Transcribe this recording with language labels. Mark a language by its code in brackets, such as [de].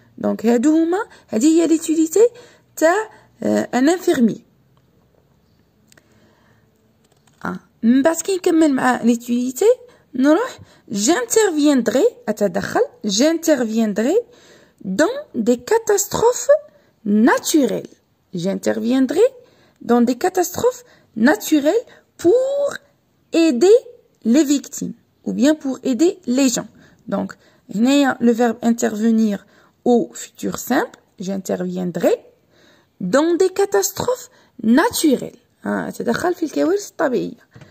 [ar] دونك هذه هي [fr] ليتيليتي [ar] تاع [fr] ان انفيرميي. [ar] من بعد كي نكمل مع [fr] ليتيليتي [ar] نروح [fr] j'interviendrai، [ar] أتدخل [fr] j'interviendrai dans des catastrophes naturelles. j'interviendrai dans des catastrophes naturelles pour aider les victimes ou bien pour aider les gens. Donc [ar] هنايا [fr] le verbe intervenir au futur simple j'interviendrai dans des catastrophes naturelles. [ar] أتدخل في الكوارث الطبيعية.